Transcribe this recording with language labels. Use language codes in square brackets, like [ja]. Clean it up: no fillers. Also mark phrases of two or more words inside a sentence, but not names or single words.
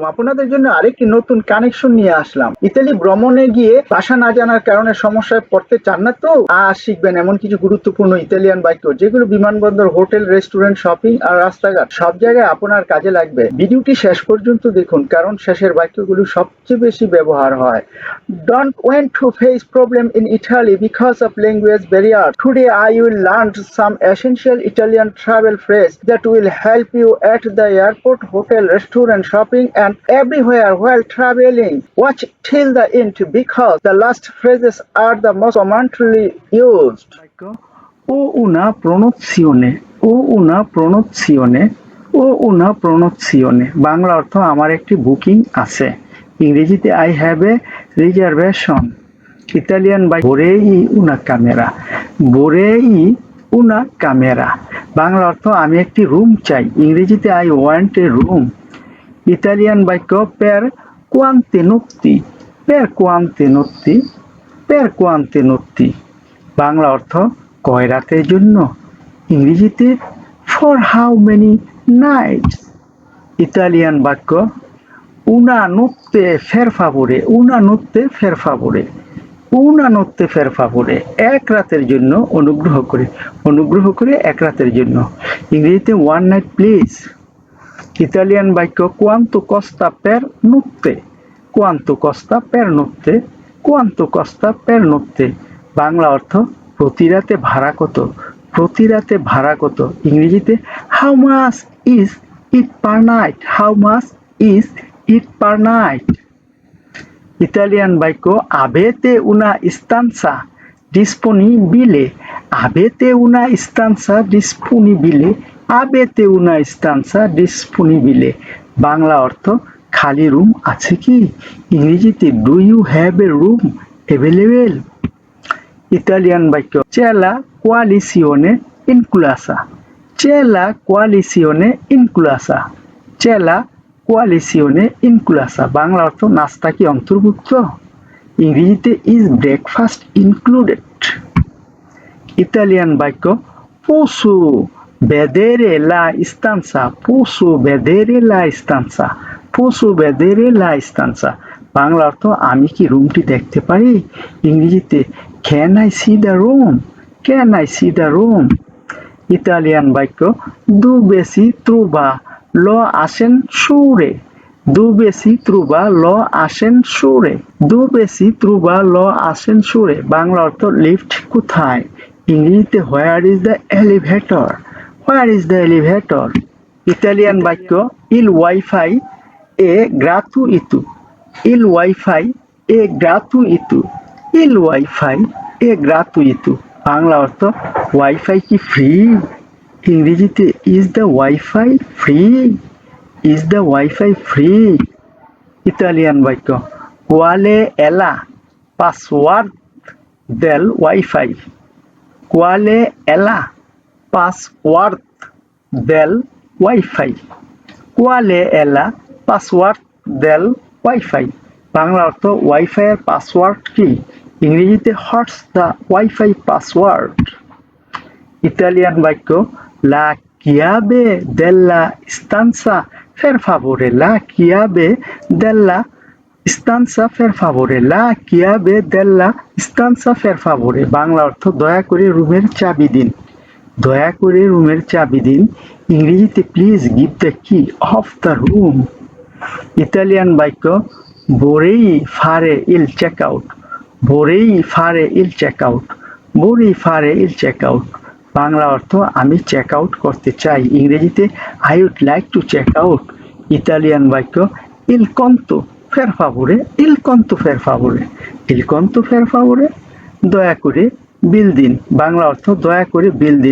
[bn] আপনাদের জন্য আরেকটি নতুন কানেকশন নিয়ে আসলাম। ইতালি ভ্রমণে গিয়ে ভাষা না জানার কারণে সমস্যায় পড়তে চান না তো? আজ শিখবেন এমন কিছু গুরুত্বপূর্ণ ইতালিয়ান বাক্য যেগুলো বিমানবন্দর, হোটেল, রেস্টুরেন্ট, শপিং আর রাস্তাঘাট সব জায়গায় আপনার কাজে লাগবে। ভিডিওটি শেষ পর্যন্ত দেখুন কারণ শেষের বাক্যগুলো সবচেয়ে বেশি ব্যবহার হয়। [en] Don't want to face problem in Italy because of language barrier. Today I will learn some essential Italian travel phrase that will help you at the airport, hotel, restaurant, shopping and everywhere while traveling. Watch till the end because the last phrases are the most commonly used. [it] O una pronuncione, o una pronuncione, ও una pronuncione [bn] বাংলা অর্থ আমার একটি বুকিং আছে। ইংরেজিতে [en] I have a reservation. [bn] ইতালিয়ান বাই [it] vorrei una camera, vorrei una camera [bn] বাংলা অর্থ আমি একটি রুম চাই। [it] ইংরেজিতে [en] I want a room. [bn] ইতালিয়ান বাক্য [it] per quante notti, per quante notti, per quante notti [bn] বাংলা অর্থ কয় রাতের জন্য। [en] ইংরেজিতে for how many nights। [bn] ইতালিয়ান বাক্য [it] una notte per favore, una notte per favore, una notte per favore [bn] এক রাতের জন্য অনুগ্রহ করে, অনুগ্রহ করে এক রাতের জন্য। ইংরেজিতে [en] one night please। [bn] ইতালিয়ান বাক্য [it] quanto costa per notte, quanto costa per notte, quanto costa per notte [bn] বাংলা অর্থ প্রতি রাতে ভাড়া কত, প্রতি রাতে ভাড়া কত। [en] ইংরেজিতে how much is it per night, how much is it per night। [bn] ইতালিয়ান বাক্য [it] avete una stanza disponibile, avete una stanza disponibile, avete una stanza disponibile [bn] বাংলা অর্থ খালি রুম আছে কি। [en] ইংরেজিতে do you have a room available। [bn] ইতালিয়ান বাক্য [it] c'è la coalizione inclusa, c'è la coalizione inclusa, c'è la coalizione inclusa [bn] বাংলা অর্থ নাস্তা কি অন্তর্ভুক্ত। [en] ইংরেজিতে is breakfast included। [bn] ইতালিয়ান বাক্য [it] posso vedere la stanza, posso vedere la stanza, posso vedere la stanza [bn] বাংলা অর্থ আমি কি রুমটি দেখতে পারি। [en] ইংরেজিতে can I see the room, can I see the room। [bn] ইতালিয়ান বাক্য [it] dove si trova l'ascensore, dove si trova l'ascensore, dove si trova l'ascensore [bn] বাংলা অর্থ লিফট কোথায়। [en] ইংরেজিতে where is the elevator, where is the elevator। [bn] ইতালিয়ান বাক্য [it] il wifi è gratuito, il wifi è gratuito, il wifi è gratuito [bn] বাংলা অর্থ ওয়াইফাই কি ফ্রি। [en] ইংরেজিতে is the wifi free, is the wifi free। [bn] ইতালিয়ান বাক্য [it] quale è la password del wifi, quale è la password del wifi, quale è la password del wifi [bn] বাংলা অর্থ ওয়াইফাই এর পাসওয়ার্ড কি। [en] ইংরেজিতে What's the wifi password. [bn] ইতালিয়ান বাক্য [it] la chiave della stanza per favore, la chiave della stanza per favore, la chiave della stanza per favore [bn] বাংলা অর্থ দয়া করে রুমের চাবি দিন, দয়া করে রুমের চাবি দিন। [en] ইংরেজিতে please give the key of the room. [bn] ইতালিয়ান বাক্য [it] vorrei fare il checkout, vorrei fare il checkout, vorrei fare il checkout [bn] বাংলা অর্থ আমি চেক আউট করতে চাই। [it] ইংরেজিতে [en] I would like to check out। [bn] ইতালিয়ান বাক্য [it] il conto per favore, il conto per favore, il conto per favore [bn] দয়া করে বিল দিন বাংলা অর্থ দয়া করে বিল দিন।